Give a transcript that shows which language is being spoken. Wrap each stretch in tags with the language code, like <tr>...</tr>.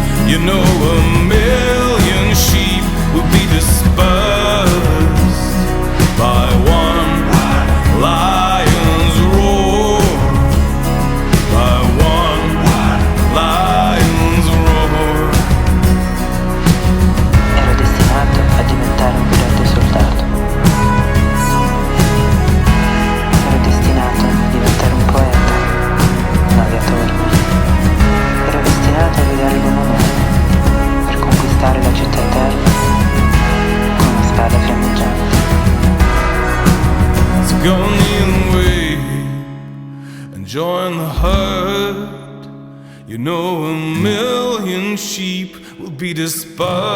<en>You know 1,000,000 sheep will be dispersed by one lion's roar, by one lion's roar.</en> <it>Ero destinato a diventare un grande soldato. Ero destinato a diventare un poeta, un aviatore. Ero destinato a guidare l'uomo nuovo per conquistare la città eterna con una spada fiammeggiante.</it> <en>So go kneel and wait and join the herd. You know 1,000,000 sheep will be dispersed.</en>